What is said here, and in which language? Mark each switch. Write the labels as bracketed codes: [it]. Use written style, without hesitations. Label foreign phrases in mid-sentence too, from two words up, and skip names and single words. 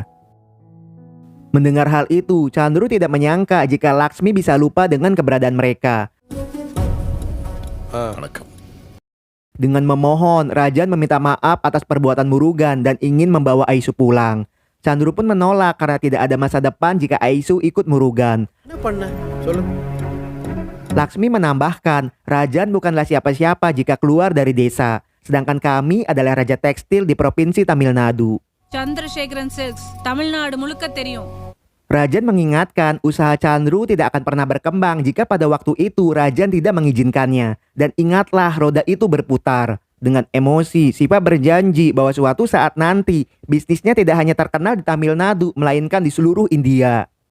[id] Mendengar hal itu, Chandru tidak menyangka jika Laksmi bisa lupa dengan keberadaan mereka. [ta] வணக்கம். [id] Dengan memohon, Rajan meminta maaf atas perbuatan Murugan dan ingin membawa Aisu pulang. Chandru pun menolak karena tidak ada masa depan jika Aisu ikut Murugan. [ta] என்ன பண்ண சொல்லு. [id] Laksmi menambahkan, Rajan bukanlah siapa-siapa jika keluar dari desa, sedangkan kami adalah raja tekstil di provinsi Tamil Nadu. [ta] சந்திரசேகரன் சில்க்ஸ் தமிழ்நாடு முழுக்க தெரியும். [id] Rajan mengingatkan usaha Chandru tidak akan pernah berkembang jika pada waktu itu Rajan tidak mengizinkannya. Dan ingatlah roda itu berputar. Dengan emosi, Siva berjanji bahwa suatu saat nanti bisnisnya tidak hanya terkenal di Tamil Nadu, melainkan di seluruh India.